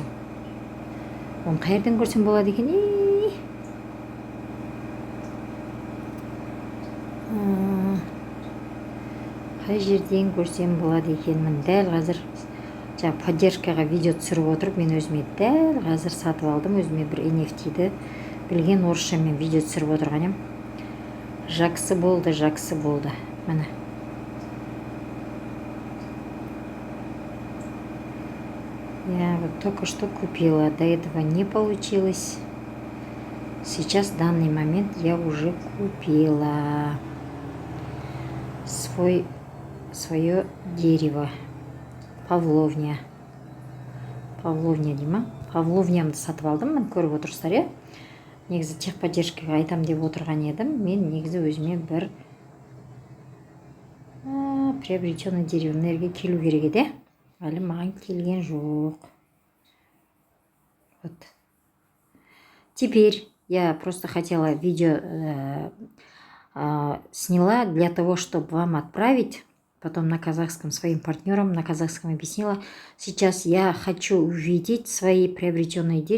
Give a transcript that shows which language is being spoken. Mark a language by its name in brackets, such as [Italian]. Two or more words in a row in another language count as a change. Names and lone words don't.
[Kazakh] Оны қайерден көрсем болады екен? Қай жерден көрсем болады екенмін? Дәл қазір поддержкаға видео түсіріп отырып, мен өзіме дәл қазір сатып алдым. Өзіме бір NFT-ді білген орысшамен видео түсіріп отырған ем. Жақсы болды, жақсы болды. Міне. [Russian] Я вот только что купила, до этого не получилось. Сейчас, в данный момент, я уже купила свое дерево. [Kazakh] Павловня. Павловня дейма. Павловнямды сатып алдым, мен көріп отырсыздар, иә? Негізі техподдержкаға айтам деп отырған едім. Мен негізі өзіме бір [Russian] приобретенный дерево [Kazakh] келу керек еді. Әлі маған келген жоқ. Вот. [Russian] Теперь я просто хотела видео сняла для того, чтобы вам отправить. Потом на казахском своим партнерам, на казахском объяснила. Сейчас я хочу увидеть свои приобретенные дерева.